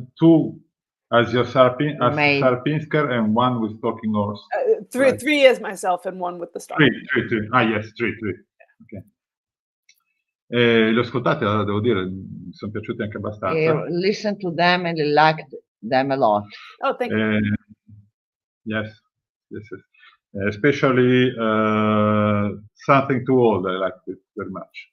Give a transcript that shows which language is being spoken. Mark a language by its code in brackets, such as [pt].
[en] 2 as your Sarah Pinsker and 1 with Talking Horse. Three as myself and 1 with the star. 3. Ah, yes, 3. Okay. [it] Li ho ascoltati, devo dire, mi sono piaciuti anche abbastanza. [en] Listen to them and liked them a lot. Oh, thank you. Yes. Especially Something Too Old, I liked it very much.